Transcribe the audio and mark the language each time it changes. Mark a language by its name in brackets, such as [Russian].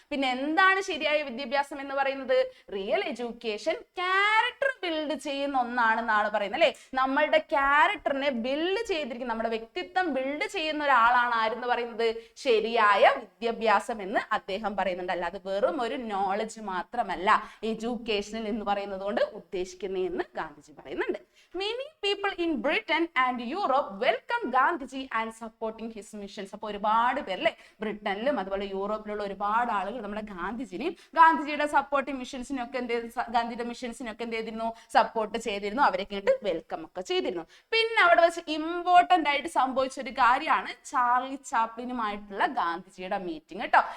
[Malayalam] പിന്നെ എന്താണ് ശരിയായ വിദ്യാഭ്യാസം എന്ന് പറയുന്നത്? റിയൽ എഡ്യൂക്കേഷൻ ക്യാരക്ടർ ബിൽഡ് ചെയ്യുന്ന ഒന്നാണെന്നാണ് പറയുന്നത് അല്ലെ. നമ്മളുടെ ക്യാരക്ടറിനെ ബിൽഡ് ചെയ്തിരിക്കുന്ന, നമ്മുടെ വ്യക്തിത്വം ബിൽഡ് ചെയ്യുന്ന ഒരാളാണ് ആരെന്ന് പറയുന്നത്? ശരിയായ വിദ്യാഭ്യാസം എന്ന് അദ്ദേഹം പറയുന്നുണ്ട്. അല്ലാതെ വെറും ഒരു നോളജ് മാത്രമല്ല എഡ്യൂക്കേഷനിൽ എന്ന് പറയുന്നത് കൊണ്ട് ഉദ്ദേശിക്കുന്നതെന്ന് ഗാന്ധിജി പറയുന്നുണ്ട്. [English] Many people in Britain and Europe welcome Gandhiji and supporting his missions. [Malayalam] അപ്പോൾ ഒരുപാട് പേര് അല്ലെ ബ്രിട്ടനിലും അതുപോലെ യൂറോപ്പിലുള്ള ഒരുപാട് ആളുകൾ നമ്മുടെ ഗാന്ധിജിനെയും ഗാന്ധിജിയുടെ സപ്പോർട്ടിംഗ് മിഷൻസിനും ഒക്കെ ഗാന്ധിയുടെ മിഷൻസിനും ഒക്കെ എന്ത് ചെയ്തിരുന്നു? സപ്പോർട്ട് ചെയ്തിരുന്നു. അവരെ കേട്ട് വെൽക്കം ഒക്കെ ചെയ്തിരുന്നു. പിന്നെ അവിടെ വെച്ച് ഇമ്പോർട്ടന്റ് ആയിട്ട് സംഭവിച്ച ഒരു കാര്യമാണ് ചാർലി ചാപ്ലിനുമായിട്ടുള്ള ഗാന്ധിജിയുടെ മീറ്റിംഗ് കേട്ടോ.